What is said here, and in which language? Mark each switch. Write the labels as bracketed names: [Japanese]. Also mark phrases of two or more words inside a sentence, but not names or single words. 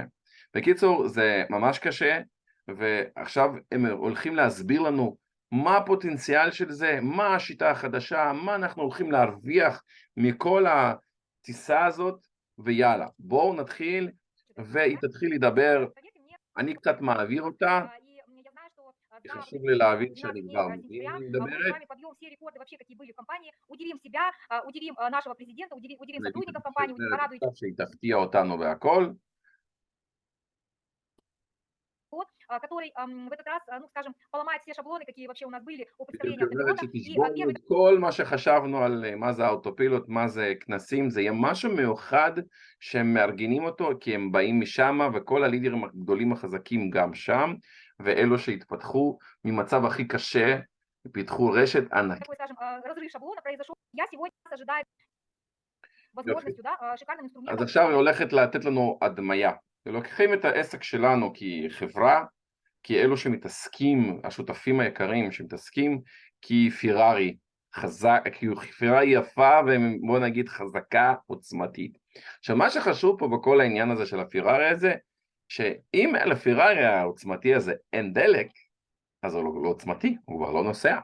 [Hebrew] בקיצור, זה ממש קשה, ועכשיו הם הולכים להסביר לנו מה הפוטנציאל של זה, מה השיטה החדשה, מה אנחנו הולכים להרוויח מכל הטיסה הזאת, ויאללה, בואו נתחיל, והיא תתחיל לדבר, אני קצת מעביר אותה, כי חשוב לי להבין שאני כבר מבין מה היא מדברת. שהיא תפתיע אותנו בהכל. [Russian] Который в этот раз, ну, скажем, поломает все шаблоны, какие вообще у нас были у представления [Hebrew] אומרת [Russian] автопилота. И [Hebrew] שתשבור [Russian] первый [Hebrew] את כל מה שחשבנו על מה זה האוטופילוט, מה זה כנסים, זה יהיה משהו מיוחד שהם מארגנים אותו, כי הם באים משם, וכל הלידרים הגדולים החזקים גם שם, ואלו שהתפתחו ממצב הכי קשה, פיתחו רשת ענקית. [Russian] такой, скажем, разрыв шаблона произошел. Я сегодня ожидаю [Hebrew] יופי. [Russian] возможностью, да, шикарным [Hebrew] אז [Russian] инструментом. [Hebrew] עכשיו היא הולכת לתת לנו הדמיה. ולוקחים את העסק שלנו כחברה, כי אלו שמתעסקים, השותפים היקרים שמתעסקים, כי פירארי חזק, כי פירארי יפה ובוא נגיד חזקה עוצמתית. עכשיו מה שחשוב פה בכל העניין הזה של הפירארי הזה, שאם לפירארי העוצמתי הזה אין דלק, אז הוא לא עוצמתי, הוא כבר לא נוסע.